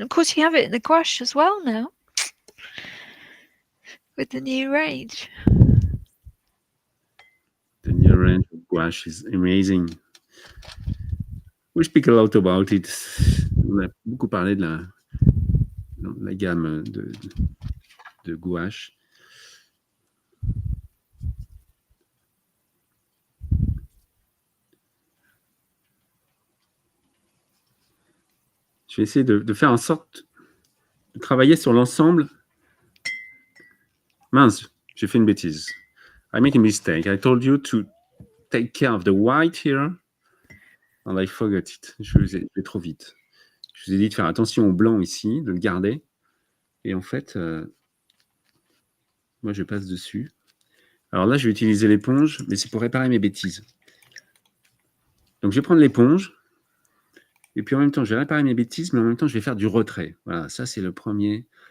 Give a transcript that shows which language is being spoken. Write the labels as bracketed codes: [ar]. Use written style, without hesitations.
[en] Of course, you have it in the gouache as well now, with the new range. The new range of gouache is amazing. We speak a lot about it. [fr] On a beaucoup parlé de la gamme de gouache. Je vais essayer de faire en sorte de travailler sur l'ensemble. Mince, j'ai fait une bêtise. [en] I made a mistake. I told you to take care of the white here, and I forgot it. [fr] Je vais trop vite. Je vous ai dit de faire attention au blanc ici, de le garder. Et en fait, moi, je passe dessus. Alors là, je vais utiliser l'éponge, mais c'est pour réparer mes bêtises. Donc, je vais prendre l'éponge. Et puis, en même temps, je vais réparer mes bêtises, mais en même temps, je vais faire du retrait. Voilà, ça, c'est le premier.